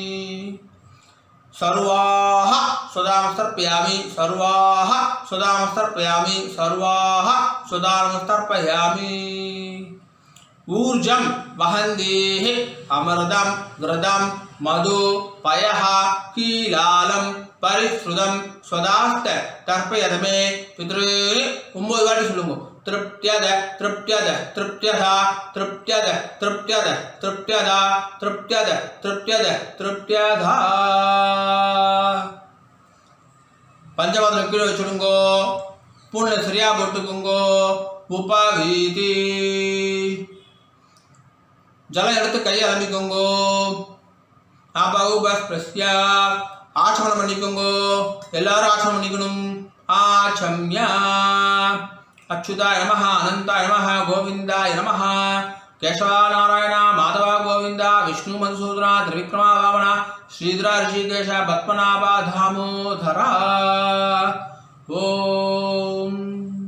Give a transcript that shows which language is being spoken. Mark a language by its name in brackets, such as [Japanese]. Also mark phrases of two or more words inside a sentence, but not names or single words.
[Sanskrit] सर्वाः सदा नमस्तर्पयामि सर्वाः सदा नमस्तर्पयामि सर्वाः सदा नमस्तर्पयामि ऊर्जं वहन्देः अमृतं घृतं मधु पयः कीलालं परिश्रुतं स्वदास्त तर्पयत मे पितॄन् [Tamil] 9 வாட்டி சொல்லுங்க [Sanskrit] तृप्त्यद तृप्त्यद तृप्त्यधा तृप्त्यद तृप्त्यद तृप्त्यदा तृप्त्यद तृप्त्यद तृप्त्यधा [Tamil] பஞ்சபாத்திரம் கீழே வச்சுடுங்கோ பூனை சரியா போட்டுக்குங்கோ உபவீதி ஜலம் எடுத்து கையை அலம்பிக்கோங்கோ ஆபஸ்பிரஸ்யா ஆச்சமனம் பண்ணிக்கோங்கோ எல்லாரும் ஆச்சமனம் பண்ணிக்கணும் ஆச்சம்யா [Sanskrit] अच्युताय नमः अनंताय नमः गोविंदाय नमः केशवा नारायण माधव गोविंद विष्णु मधुसूदन त्रिविक्रमा वामन श्रीधर ऋषिकेश पद्मनाभ दामोदर ओम